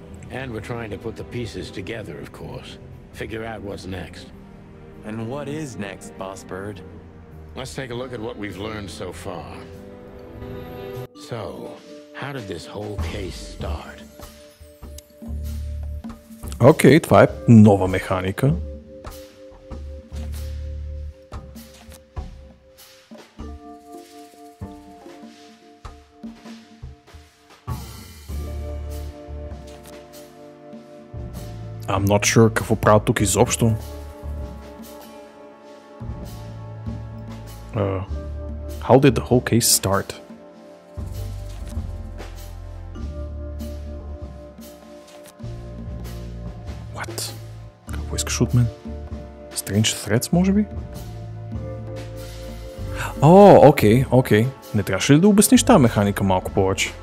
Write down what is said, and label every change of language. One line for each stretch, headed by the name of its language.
English: And we're trying to put the pieces together, of course. Figure out what's next. And what is next, Boss Bird? Let's take a look at what we've learned so far. So, how did this whole case start?
Bulgarian: Окей, това е нова механика.
English: I'm not sure
Bulgarian: какво правят тук изобщо.
English: How did the whole case start?
Bulgarian: What? Какво искаш от мен?
English: Strange threats,
Bulgarian: може би? О, окей. Не трябваше ли да обясниш тази механика малко повече?